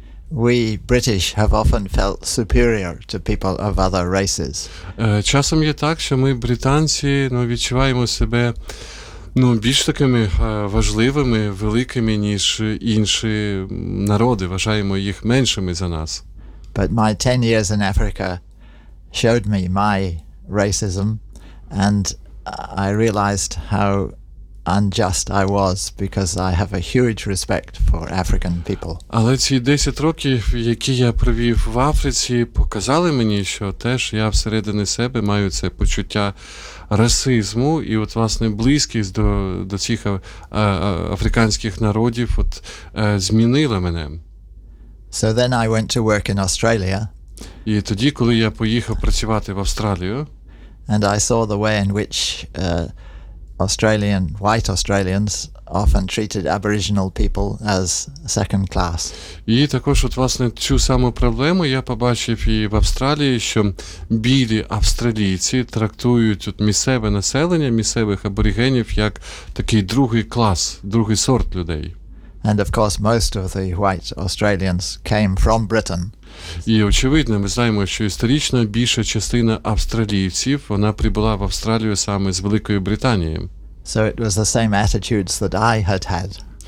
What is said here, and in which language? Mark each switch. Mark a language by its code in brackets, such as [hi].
[en] We British have often felt superior to people of other races. [uk] Часом є так, що ми, британці, ну, відчуваємо себе, ну, більш такими важливими, великими, ніж інші народи, вважаємо їх меншими за нас. [en] But my 10 years in Africa showed me my racism, and I realized how unjust I was, because I have a huge respect for African people. [uk] Але ці 10 років, які я провів в Африці, показали мені, що теж я всередині себе маю це почуття расизму, і от власне близькість до цих африканських народів от змінила мене. [en] So then I went to work in Australia. [uk] І тоді, коли я поїхав працювати в Австралію, [en] and I saw the way in which Australian, white Australians often treated Aboriginal people as second class. [uk] І також от власне цю саму проблему я побачив і в Австралії, що білі австралійці трактують от місцеве населення, місцевих аборигенів як такий другий клас, другий сорт людей. [en] And of course most of the white Australians came from Britain. [uk] І очевидно, ми знаємо, що історично більша частина австралійців, вона прибула в Австралію саме з Великої Британії. [en] So it was the same attitudes that I had had.